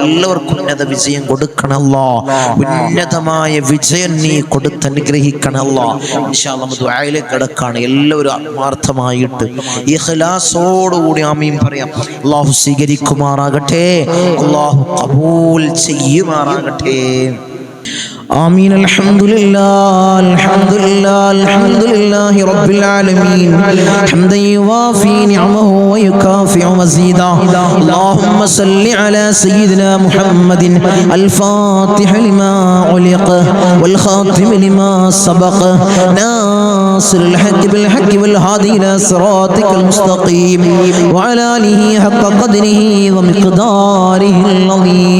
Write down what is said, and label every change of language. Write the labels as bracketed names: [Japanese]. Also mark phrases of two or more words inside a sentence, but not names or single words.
[Malayalam] എല്ലാവർക്കും ഉന്നത വിജയം കൊടുക്കണം അല്ലാഹ്. ഉന്നതമായ വിജയം നീ കൊടുത്ത് അനുഗ്രഹിക്കണം അല്ലാഹ്. [Arabic] إن شاء الله [Malayalam] നമുക്ക് ദുആയിലേക്ക് കടക്കാണ്. എല്ലാവരും ആത്മാർത്ഥമായിട്ട് ഇഖ്ലാസോടുകൂടി ആമീൻ പറയാം. അല്ലാഹു സ്വീകരിക്കുമാറാകട്ടെ, അല്ലാഹു ഖബൂൽ ചെയ്യുമാറാകട്ടെ. [Arabic] آمين. الحمد لله الحمد لله الحمد لله رب العالمين حمدا يوافي نعمه ويكافئ مزيدا. اللهم صل على سيدنا محمد الفاتح لما علق والخاتم لما سبق ناصر الحق بالحق والهادي إلى صراطك المستقيم وعلى آله حق قدره ومقداره العظيم.